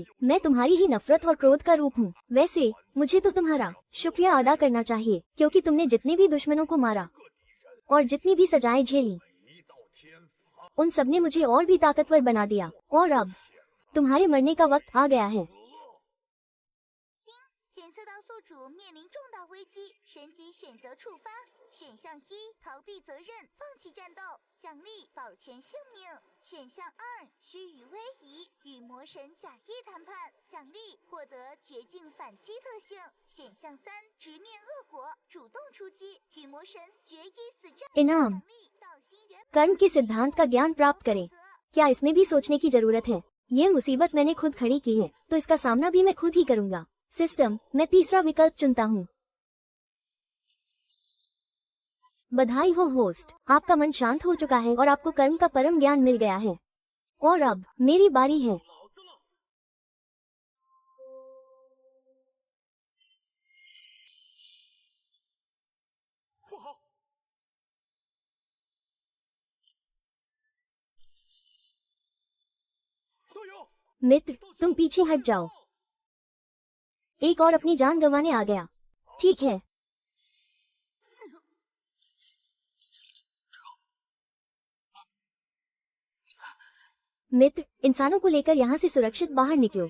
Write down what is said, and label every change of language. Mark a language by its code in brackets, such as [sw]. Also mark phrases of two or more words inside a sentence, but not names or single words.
[hi] मैं तुम्हारी ही नफरत और क्रोध का रूप हूँ। वैसे मुझे तो तुम्हारा शुक्रिया अदा करना चाहिए, क्योंकि तुमने जितने भी दुश्मनों को मारा और जितनी भी सजाएं झेली उन सब ने मुझे और भी ताकतवर बना दिया। और अब तुम्हारे मरने का वक्त आ गया है। [zh] 检测到宿主面临重大危机，神级选择触发。选项一，逃避责任，放弃战斗，奖励保全性命。选项二，虚与委蛇，与魔神假意谈判，奖励获得绝境反击特性。选项三，直面恶果，主动出击，与魔神决一死战。 [hi] इनाम [zh] 奖励到心源 [hi] कर्म के सिद्धांत का ज्ञान प्राप्त करें। क्या इसमें भी सोचने की जरूरत है? ये मुसीबत मैंने खुद खड़ी की है तो इसका सामना भी मैं खुद ही करूंगा। सिस्टम, मैं तीसरा विकल्प चुनता हूँ। बधाई हो होस्ट, आपका मन शांत हो चुका है और आपको कर्म का परम ज्ञान मिल गया है। और अब मेरी बारी है। [zh] 不好！队友， [hi] मित्र, तुम पीछे हट जाओ। एक और अपनी जान गंवाने आ गया। ठीक है। मित्र, इंसानों को लेकर यहाँ से सुरक्षित बाहर निकलो।